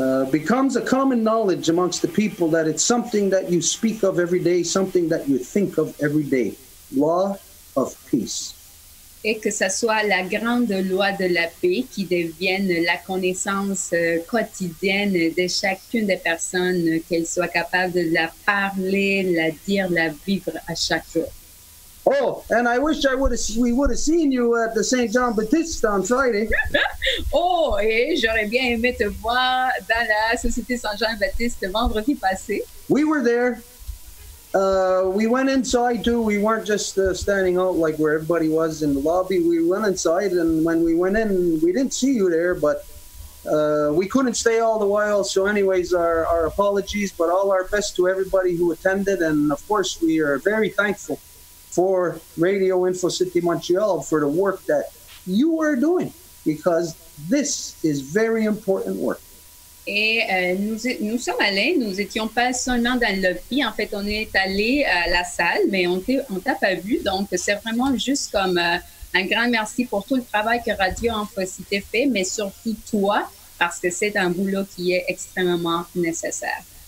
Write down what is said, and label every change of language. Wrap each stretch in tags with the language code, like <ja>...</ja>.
<en>Becomes a common knowledge amongst the people that it's something that you speak of every day, something that you think of every day. Law of peace.</en> <fr>Et que ce soit la grande loi de la paix qui devienne la connaissance quotidienne de chacune des personnes, qu'elles soient capables de la parler, la dire, la vivre à chaque jour.</fr> <en>Oh, and I wish we would have seen you at the St. John Baptiste on Friday.</en> <fr>Oh, et j'aurais bien aimé te voir dans la Société Saint-Jean-Baptiste vendredi passé.</fr> <en>We were there. We went inside too. We weren't just standing out like where everybody was in the lobby. We went inside, and when we went in, we didn't see you there, but we couldn't stay all the while. So anyways, our apologies, but all our best to everybody who attended. And of course, we are very thankful for Radio Info City Montreal for the work that you are doing, because this is very important work.</en> <fr>Et nous sommes allés, nous étions pas seulement dans le lobby, en fait, on est allé à la salle, mais on t'a pas vu, donc c'est vraiment juste comme un grand merci pour tout le travail que RadioInfoCite fait, mais surtout toi, parce que c'est un boulot qui est extrêmement nécessaire.</fr>